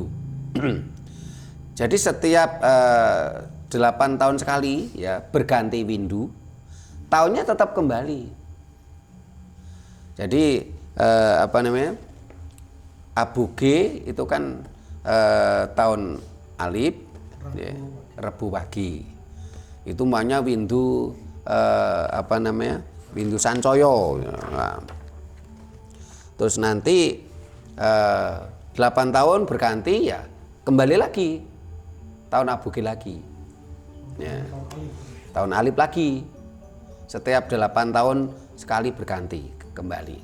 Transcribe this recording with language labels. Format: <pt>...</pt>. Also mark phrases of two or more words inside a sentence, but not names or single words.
<id>Jadi setiap 8 tahun sekali ya berganti windu, tahunnya tetap kembali. Jadi Aboge itu kan tahun Alif, Rebu pagi. Itu namanya windu windu Sancoyo. Nah, terus nanti 8 tahun berganti ya kembali lagi tahun Aboge lagi. Ya. Tahun Alif lagi. Setiap 8 tahun sekali berganti kembali.</id>